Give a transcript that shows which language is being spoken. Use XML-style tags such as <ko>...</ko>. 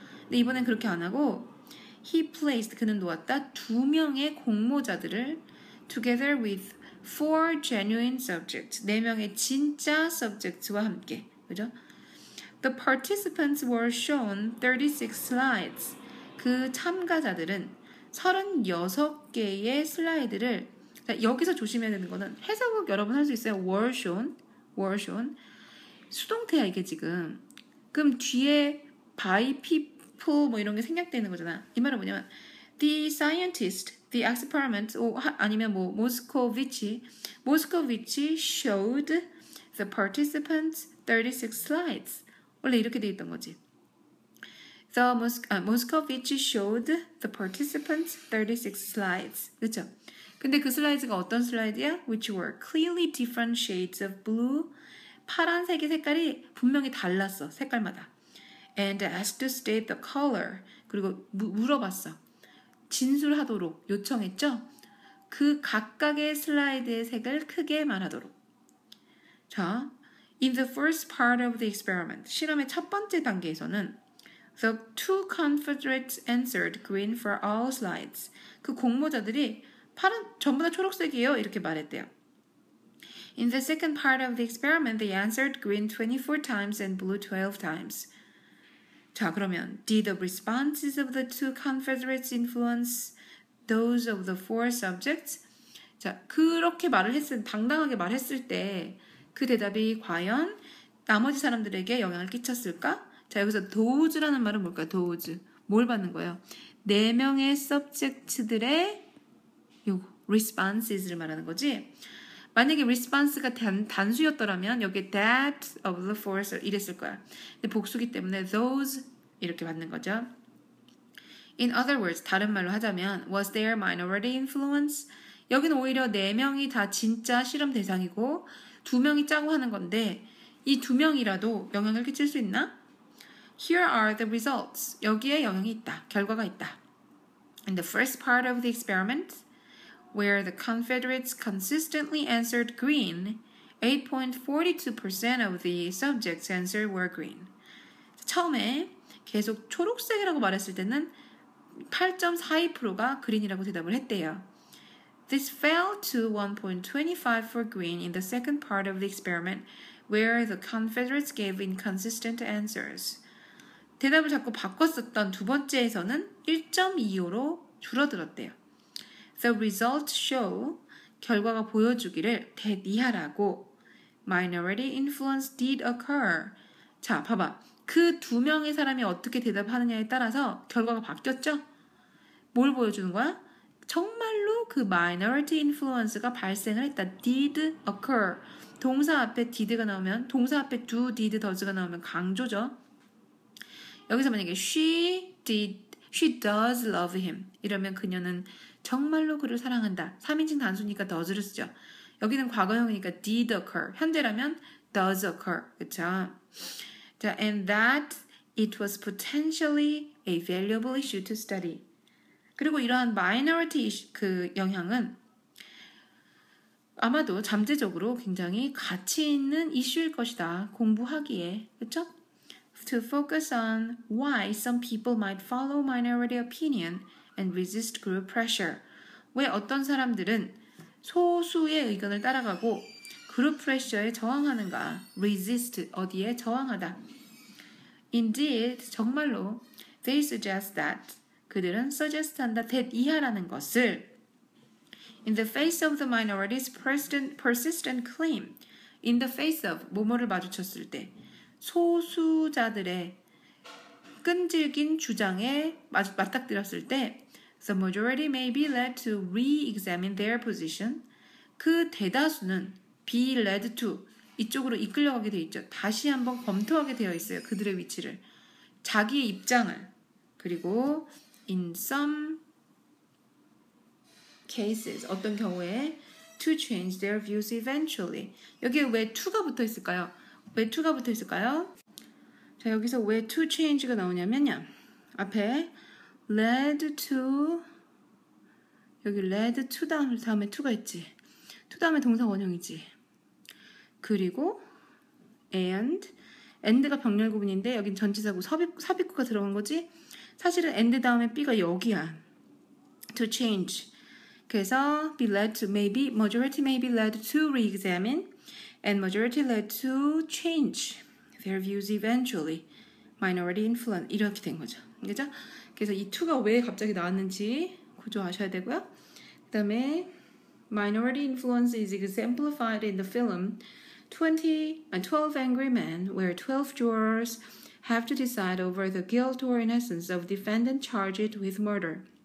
<ko>근데 이번엔 그렇게 안 하고</ko> <en>he placed,</en> <ko>그는 놓았다, 2명의 공모자들을</ko> <en>together with four genuine subjects,</en> <ko>4명의 진짜 subjects와 함께. 그죠?</ko> <en>The participants were shown 36 slides.</en> <ko>그 참가자들은 36개의 슬라이드를, 여기서 조심해야 되는 거는 해석을 여러분 할 수 있어요.</ko> <en>were shown.</en> <ko>수동태야 이게 지금. 그럼 뒤에</ko> <en>by people</en> <ko>뭐 이런 게 생략되는 거잖아. 이 말은 뭐냐면</ko> <en>the scientist, the experiment,</en> <ko>아니면 뭐</ko> <en>Moscovici showed the participants 36 slides.</en> <ko>원래 이렇게 돼 있던 거지.</ko> <en>The Moscovici showed the participants 36 slides. 그렇죠?</en> <ko>근데 그 슬라이드가 어떤 슬라이드야?</ko> <en>Which were clearly different shades of blue.</en> <ko>파란색의 색깔이 분명히 달랐어. 색깔마다.</ko> <en>And asked to state the color.</en> <ko>그리고 물어봤어. 진술하도록 요청했죠? 그 각각의 슬라이드의 색을 크게 말하도록.</ko> <en>자, in the first part of the experiment,</en> <ko>실험의 첫 번째 단계에서는</ko> <en>the two Confederates answered green for all slides.</en> <ko>그 공모자들이 전부 다 초록색이에요. 이렇게 말했대요.</ko> <en>In the second part of the experiment, they answered green 24 times and blue 12 times.</en> <ko>자, 그러면</ko> <en>did the responses of the two Confederates influence those of the four subjects?</en> <ko>자, 그렇게 당당하게 말했을 때 그 대답이 과연 나머지 사람들에게 영향을 끼쳤을까? 자, 여기서 those라는 말은 뭘까요? those. 뭘 받는 거예요? 4명의 subject들의 responses를 말하는 거지. 만약에 response가 단수였더라면 여기</ko> <en>that of the four</en> <ko>이랬을 거야. 근데 복수기 때문에 those 이렇게 받는 거죠.</ko> <en>In other words,</en> <ko>다른 말로 하자면</ko> <en>was there minority influence?</en> <ko>여기는 오히려 4명이 다 진짜 실험 대상이고 2명이 짜고 하는 건데 이 2명이라도 영향을 끼칠 수 있나?</ko> <en>Here are the results.</en> <ko>여기에 영향이 있다. 결과가 있다.</ko> <en>In the first part of the experiment, where the Confederates consistently answered green, 8.42% of the subjects answered were green.</en> <ko>처음에 계속 초록색이라고 말했을 때는 8.42%가 그린이라고 대답을 했대요.</ko> <en>This fell to 1.25 for green in the second part of the experiment, where the Confederates gave inconsistent answers.</en> <ko>대답을 자꾸 바꿨었던 두 번째에서는 1.25로 줄어들었대요.</ko> <en>The results show,</en> <ko>결과가 보여주기를</ko> <en>that</en> <ko>이하라고</ko> <en>minority influence did occur.</en> <ko>자, 봐봐. 그 2명의 사람이 어떻게 대답하느냐에 따라서 결과가 바뀌었죠? 뭘 보여주는 거야? 정말로 그</ko> <en>minority influence</en> <ko>가 발생을 했다.</ko> <en>did occur.</en> <ko>동사 앞에 did가 나오면, 동사 앞에 do, did, does가 나오면 강조죠. 여기서 만약에</ko> <en>she does love him</en> <ko>이러면 그녀는 정말로 그를 사랑한다. 3인칭 단수니까 does를 쓰죠. 여기는 과거형이니까 did occur. 현재라면</ko> <en>does occur.</en> <ko>그쵸?</ko> <en>자, and that it was potentially a valuable issue to study.</en> <ko>그리고 이러한 minority 그 영향은 아마도 잠재적으로 굉장히 가치 있는 이슈일 것이다. 공부하기에. 그쵸?</ko> <en>To focus on why some people might follow minority opinion and resist group pressure.</en> <ko>왜 어떤 사람들은 소수의 의견을 따라가고 그룹 프레셔에 저항하는가? resist, 어디에 저항하다.</ko> <en>Indeed,</en> <ko>정말로</ko> <en>they suggest that,</en> <ko>그들은 suggest한다, that 이하라는 것을</ko> <en>in the face of the minority's persistent claim, in the face of,</en> <ko>뭐뭐를 마주쳤을 때 소수자들의 끈질긴 주장에 맞닥뜨렸을 때</ko> <en>the majority may be led to re-examine their position.</en> <ko>그 대다수는 be led to 이쪽으로 이끌려가게 되어 있죠. 다시 한번 검토하게 되어 있어요. 그들의 위치를. 자기의 입장을.</ko> <en>그리고 in some cases,</en> <ko>어떤 경우에</ko> <en>to change their views eventually.</en> <ko>여기에 왜 to가 붙어 있을까요? 왜 to가 붙어 있을까요? 자, 여기서 왜 to change가 나오냐면요. 앞에 led to, 여기 led to 다음에 to가 있지. to 다음에 동사 원형이지. 그리고 and가 병렬 구분인데 여긴 전치사고 삽입구가 들어간 거지. 사실은 and 다음에 B가 여기야.</ko> <en>to change.</en> <ko>그래서</ko> <en>be led to majority may be led to re-examine and majority led to change their views eventually. minority influence</en> <ko>이렇게 된 거죠. 그죠? 그래서 이 to가 왜 갑자기 나왔는지 구조하셔야 되고요.</ko> <en>그 다음에 minority influence is exemplified in the film 12 Angry Men, where 12 jurors have to decide over the guilt or innocence of defendant charged with murder.</en>